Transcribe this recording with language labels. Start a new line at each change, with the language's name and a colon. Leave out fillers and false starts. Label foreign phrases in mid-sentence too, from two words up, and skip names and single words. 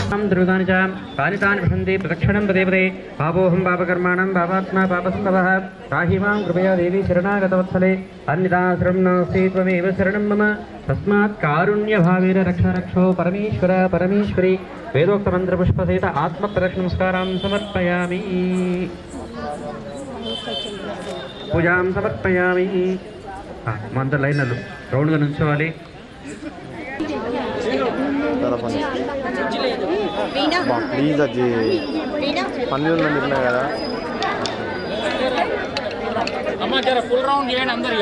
Sanskrit: त्रिविधानि च तानि तानि पठन्ति प्रदक्षिणं पदे पदे पापोऽहं पापकर्माणां पापात्मा पापसम्भवः पाहि मां कृपया देवी शरणागतवत्सले अन्यथा शरणं नास्ति त्वमेव शरणं मम तस्मात् कारुण्यभावेन रक्ष रक्षो परमेश्वर परमेश्वरी वेदोक्तमन्त्रपुष्पसहित आत्मप्रदक्षिणनमस्कारां समर्पयामि पूजां समर्पयामि
Telugu: మంత లైనర్లు రౌండ్గా నుంచోవాలి ప్లీజ్ అది పని ఉందని చెప్పినా కదా అమ్మ జర ఫుల్ రౌండ్ చేయండి అందరిగా